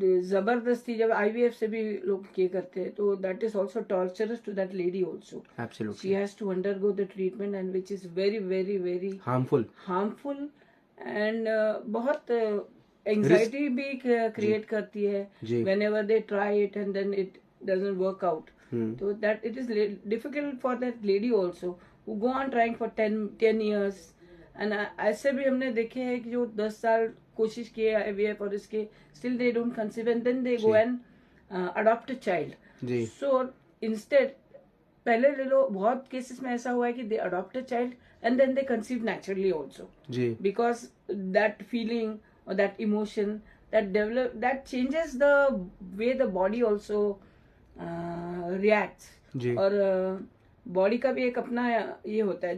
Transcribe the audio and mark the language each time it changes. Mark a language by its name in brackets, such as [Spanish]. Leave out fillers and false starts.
[Hindi] जबरदस्ती जब आईवीएफ से भी लोग किए करते हैं तो [English] That is also torturous to that lady also. She has to undergo the treatment and which is very very very harmful and [Hindi] बहुत एंजाइटी भी क्रिएट करती है [English] Whenever they try it and then it doesn't work out. So that it is difficult for that lady also who go on trying for 10 years. [Hindi] And ऐसे भी हमने देखे हैं कि जो 10 साल कोशिश किए IVF और इसके [English] still they don't conceive and then they go and adopt a child. So instead [Hindi] पहले ले लो, बहुत केसेस में ऐसा हुआ है कि [English] they adopt a child and then they conceive naturally also. Because that feeling or that emotion that changes the way the body also reacts. [Hindi] और body का भी एक अपना ये होता है.